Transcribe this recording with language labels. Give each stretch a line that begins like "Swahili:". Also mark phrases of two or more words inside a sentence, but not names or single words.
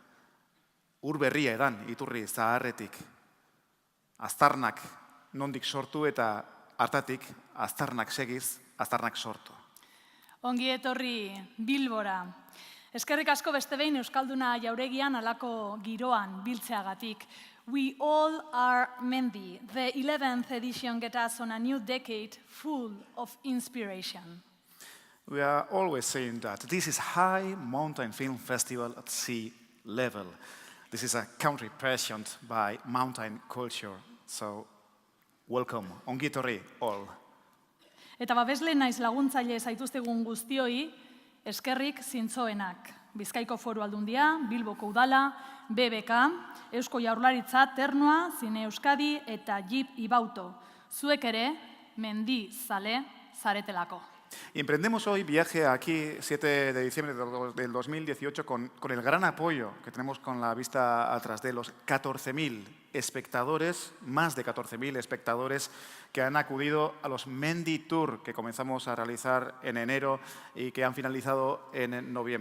Basque: Ur berria edan, iturri zaharretik. Aztarnak nondik sortu eta hartatik aztarnak segiz, aztarnak sortu. Ongi etorri Bilbora. Eskerrik asko beste behin Euskalduna Jauregian halako giroan biltzeagatik.
English: We all are Mendi. The 11th edition gets us on a new decade full of inspiration. We are always saying that this is High Mountain Film Festival at sea level. This is a country prescient by mountain culture. So, welcome,
Basque: ongi etorri all. Eta babesle naiz laguntzaile zaituztegun guztioi, eskerrik zintzoenak. Bizkaiko Foru Aldundia, Bilboko Udala, BBK, Eusko Jaurlaritza, Ternua, Zine Euskadi eta Jeep Ibauto. Zuek ere, mendi zale zaretelako.
Spanish: Y emprendemos hoy viaje aquí, 7 de diciembre del 2018, con el gran apoyo que tenemos con la vista atrás de los 14.000 espectadores, más de 14.000 espectadores que han acudido a los Mendi Tour que comenzamos a realizar en enero y que han finalizado en noviembre.